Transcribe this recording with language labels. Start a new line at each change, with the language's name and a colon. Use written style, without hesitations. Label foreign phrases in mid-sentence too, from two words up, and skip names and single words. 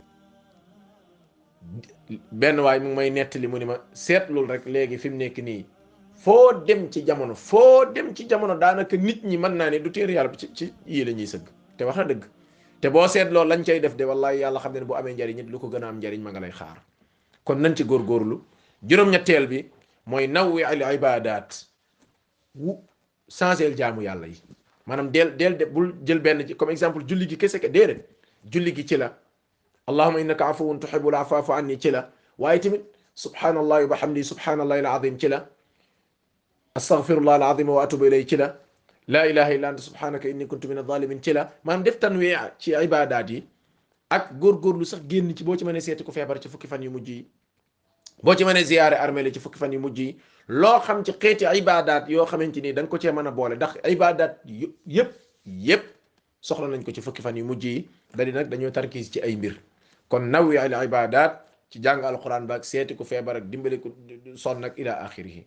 Wolof: benn waay mu ngi may nettali mu ni ma seetlul rek léegi fi mu nekk nii foo dem ci jamono daanaka nit ñi mën naa ne du téere yàlla ci yii la ñuy sëgg te wax na dëgg te boo seetloo lañ cay def de wallahi yàlla xam ne ne bu amee njariñ it lu ko gën a am njariñ ma nga lay xaar. kon nañ ci góorgóorlu. juróom-ñetteel bi mooy
Arabic: نوّع العبادات
Wolof: changer jaamu yàlla yi maanaam del de bul jël benn ci
French: comme exemple
Wolof: julli gi kese déedéet julli gi ci la
Arabic: اللهم إنك عفو تحب العفو فاعف عني
Wolof: ci la waaye tamit
Arabic: سبحان الله وبحمده سبحان الله العظيم
Wolof: ci la
Arabic: أستغفر الله العظيم وأتوب إليه
Wolof: ci la
Arabic: لا إله إلا أنت سبحانك إني كنت من الظالمين
Wolof: la maanaam def tanwi ci ibadat yi ak góorgóorlu sax génn ci boo ci mënee seeti ku feebar ci fukki fan yu mujj yi boo ci mënee ziyaare armée ci fukki fan yu mujj yi loo xam ci xeeti ibadat yoo xamante ni da nga ko cee mën a boole ndax ibadat yëpp soxla nañ ko ci fukki fan yu mujj yi dadi nag dañoo tarkiis ci ay mbir kon
Arabic: نوّع العبادات
Wolof: ci jàng alquran baak seeti ku feebar ak dimbali ku sonn ak
Arabic: إلى آخره.